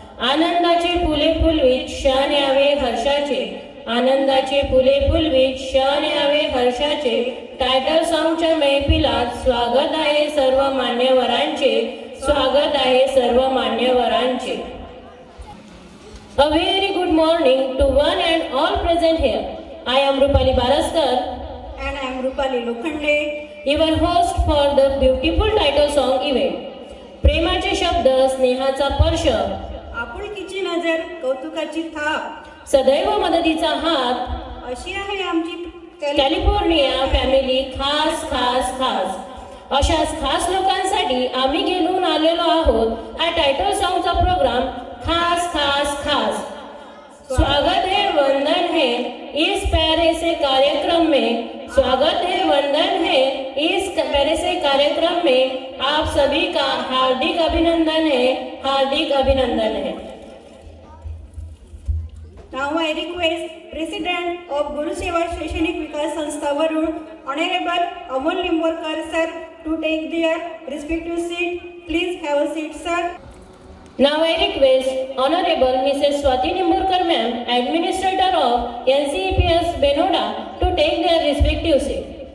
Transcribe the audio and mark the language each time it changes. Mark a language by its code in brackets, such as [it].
[mr] आनंदाचे फुले फुलवीत क्षण यावे हर्षाचे, आनंदाचे फुले फुलवीत क्षण यावे हर्षाचे. टायटल सॉन्गच्या मैफिलात स्वागत आहे सर्व मान्यवरांचे, स्वागत आहे सर्व मान्यवरांचे. [en] A very good morning to one and all present here. I am Rupali Baraskar and I am Rupali Lokhande, your host for the beautiful title song event. [mr] प्रेमाचे शब्द, स्नेहाचा स्पर्श, आपुलकीची नजर, कौतुकाची थाप, सदैव मदतीचा हात, अशी आहे आमची कॅलिफोर्निया फॅमिली. खास खास खास अशाच खास लोकांसाठी आम्ही घेऊन आलेलो आहोत हा टायटल सॉन्गचा प्रोग्राम. [hi] खास खास खास स्वागत है वंदन है इस प्यारे से कार्यक्रम में, स्वागत है वंदन है इस प्यारे से कार्यक्रम में. आप सभी का हार्दिक अभिनंदन है, हार्दिक अभिनंदन है. [en] Now I request President of Guru Seva Shaikshanik Vikas Sanstha Warud Honorable Amol Limborkar sir to take their respective seat. Please have a seat sir. Now I request Honorable Mrs. Swati Nimborkar ma'am, Administrator of NCEPS Benoda to take their respective seat.